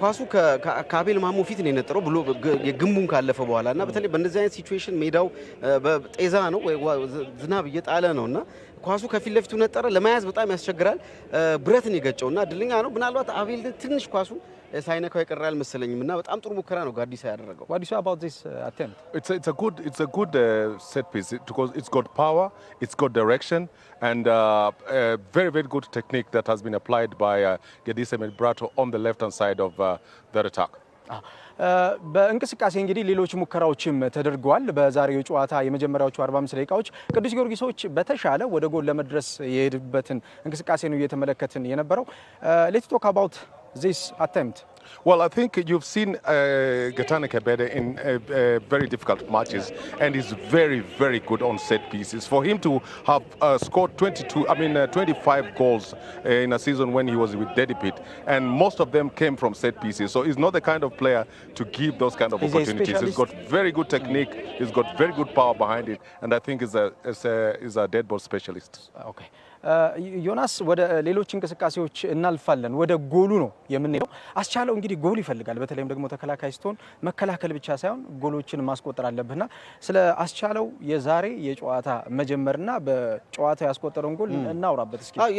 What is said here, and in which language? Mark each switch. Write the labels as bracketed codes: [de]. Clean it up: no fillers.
[am] ኳሱ ከአቤል ማሞ ፊት ነው የነጠረው ብሎ የግንቡን ካለፈ በኋላና በተለይ በእንደዚህ አይነት ሲቹዌሽን ሜዳው በጤዛ ነው ወይ ዝናብ እየጣለ ነውና ኳሱ ከፊት ለፊቱ ነጠረ። ለማያዝ በጣም ያስቸግራል። ብረትን ይገጨውና ድልኛ ነው። ምናልባት አቤል ትንሽ ኳሱ ሳይነካው ይቀራል መሰለኝምና በጣም ጥሩ ሙከራ ነው ጋዲሳ ያደረገው። [en] What do you say about this attempt? It's a good set piece because it's got power, it's got direction, and very, very good technique that has been applied by Gedisa Mebrato on the left-hand side of their attack. [am] በእንቅስቃሴ እንግዲህ ሌሎች ሙከራዎችም ተደርገዋል። በዛሬው ጨዋታ የመጀመሪያዎቹ 45 ደቂቃዎች ቅዱስ ጊዮርጊሶች በተሻለ ወደ ጎል ለመድረስ የሄዱበትን እንቅስቃሴ ነው እየተመለከትን የነበረው። [en] Let's talk about this attempt. Well, I think you've seen Getane Kebede in very difficult matches, and he's very, very good on set pieces. For him to have scored 25 goals in a season when he was with Dedipit, and most of them came from set pieces. So he's not the kind of player to give those kind of opportunities. He's got very good technique, he's got very good power behind it, and I think he's a dead ball specialist. Okay. [am] ዮናስ ወደ ሌሎች እንቅስቃሴዎች እናልፋለን። ወደ ጎሉ ነው የምንሄደው። አስቻለው እንግዲህ ጎል ይፈልጋል። በተለይም ደግሞ ተከላካይ ስትሆን መከላከል ብቻ ሳይሆን ጎሎችን ማስቆጠር አለብህና ስለ አስቻለው የዛሬ የጨዋታ መጀመርና በጨዋታው ያስቆጠረውን ጎል እናውራበት እስኪ።